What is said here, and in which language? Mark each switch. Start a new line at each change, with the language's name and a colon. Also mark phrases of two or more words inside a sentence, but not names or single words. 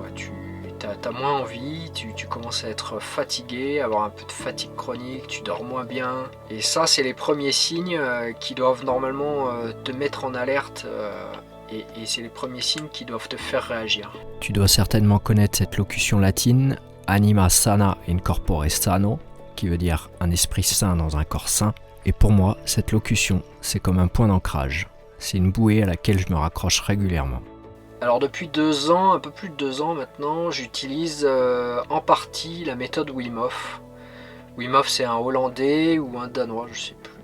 French: T'as moins envie, tu commences à être fatigué, avoir un peu de fatigue chronique, tu dors moins bien. Et ça, c'est les premiers signes qui doivent normalement te mettre en alerte. Et c'est les premiers signes qui doivent te faire réagir. Tu dois certainement connaître cette locution latine,
Latin: anima sana in corpore sano,
French: qui veut dire un esprit sain dans un corps sain. Et pour moi, cette locution, c'est comme un point d'ancrage. C'est une bouée à laquelle je me raccroche régulièrement. Alors depuis 2 ans, un peu plus de 2 ans maintenant, j'utilise en partie la méthode Wim Hof. Wim Hof, c'est un Hollandais ou un Danois, je sais plus.